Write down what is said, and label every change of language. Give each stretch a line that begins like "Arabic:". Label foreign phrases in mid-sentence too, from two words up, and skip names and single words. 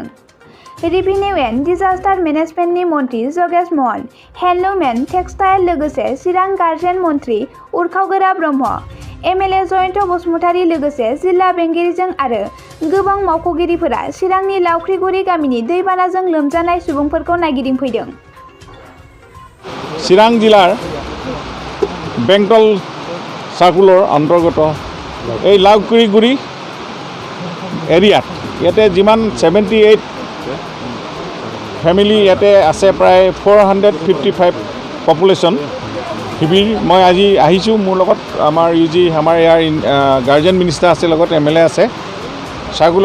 English: revenue and disaster managementनि
Bodo: मन्त्रि जगेश महन,
English: handloom and textile
Bodo: लोगोसे चिरां गार्जेन मन्त्रि उरखावगोरा ब्रह्म, एमएलए जयन्त बसुमतारी लोगोसे जिल्ला बेंगिरिजों आरो गोबां मावख'गिरिफोरा चिरांनि लावख्रिगुरि गामिनि दैबानाजों लोमजानाय सुबुंफोरखौ नायगिदिंफैदों।
Assamese: চিৰাং জিলাৰ বেংটল চাৰ্কুলৰ অন্তৰ্গত এই লাউকুৰিগুৰি এৰিয়াত ইয়াতে যিমান 78 ফ্যামিলি ইয়াতে আছে প্ৰায় 455 পপুলেশ্যন শিবিৰ মই আজি আহিছোঁ মোৰ লগত আমাৰ ইউজি আমাৰ ইয়াৰ
English: guardian minister
Assamese: আছে লগত এমএলএ আছে সাৰ্কুল